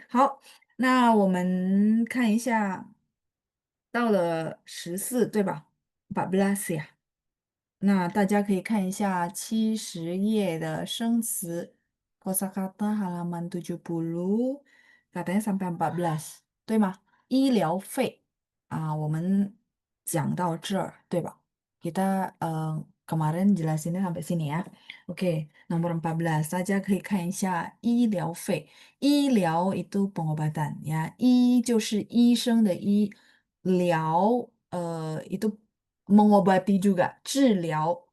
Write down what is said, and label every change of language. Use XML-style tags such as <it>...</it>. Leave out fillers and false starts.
<zh>好，那我们看一下，到了14，对吧？</zh> <id>14 ya。</id> <zh>那大家可以看一下70页的生词，</zh> <id>kosakata halaman 70, katanya sampai 14，</id> <zh>对吗？医疗费我们讲到这儿，对吧？</zh> <id>Kita kemarin jelasinnya sampai sini ya. Oke, nomor 14,</id> <zh>大家可以看一下医疗费。</zh> <id>医疗 itu pengobatan ya.</id> <zh>医就是医生的医，疗</zh> <id>itu mengobati juga,</id> <zh>治疗.</zh>